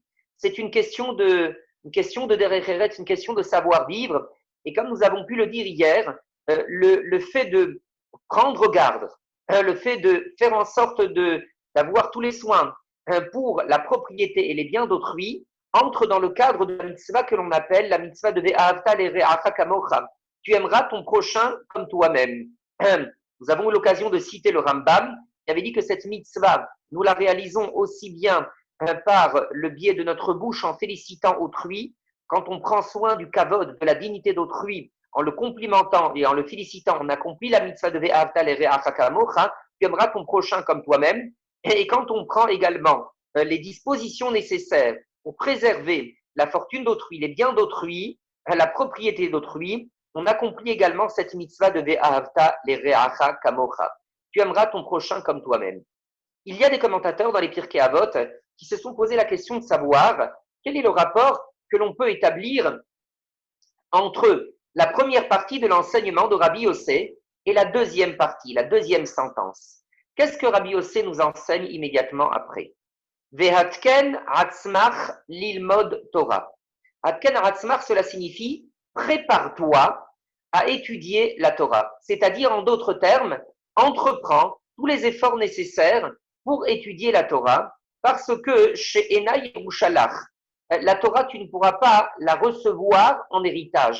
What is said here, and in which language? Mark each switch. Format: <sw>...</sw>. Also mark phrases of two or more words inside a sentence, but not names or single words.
<fr>C'est une question de</fr> <he>דרך ארץ,</he> <fr>une question de savoir-vivre. Et comme nous avons pu le dire hier, le fait de prendre garde, le fait de faire en sorte d'avoir tous les soins pour la propriété et les biens d'autrui entre dans le cadre de la mitzvah que l'on appelle la mitzvah de</fr> <he>ואהבת לרעך כמוך.</he> <fr>Tu aimeras ton prochain comme toi-même. Nous avons eu l'occasion de citer le Rambam, qui avait dit que cette mitzvah, nous la réalisons aussi bien par le biais de notre bouche en félicitant autrui, quand on prend soin du kavod, de la dignité d'autrui, en le complimentant et en le félicitant, on accomplit la mitzvah de</fr> <he>ואהבת לרעך כמוך,</he> <fr>tu aimeras ton prochain comme toi-même. Et quand on prend également les dispositions nécessaires pour préserver la fortune d'autrui, les biens d'autrui, la propriété d'autrui, on accomplit également cette mitzvah de</fr> <he>ואהבת לרעך כמוך.</he> <fr>Tu aimeras ton prochain comme toi-même. Il y a des commentateurs dans les Pirkei Avot qui se sont posé la question de savoir quel est le rapport que l'on peut établir entre la première partie de l'enseignement de Rabbi Yossé et la deuxième partie, la deuxième sentence. Qu'est-ce que Rabbi Yossé nous enseigne immédiatement après?</fr> <he>והתקן עצמך ללמוד תורה. התקן עצמך,</he> <fr>cela signifie prépare-toi à étudier la Torah. C'est-à-dire, en d'autres termes, entreprends tous les efforts nécessaires pour étudier la Torah, parce que chez</fr> <he>אינה ירושה לך,</he> <fr>la Torah, tu ne pourras pas la recevoir en héritage.</fr>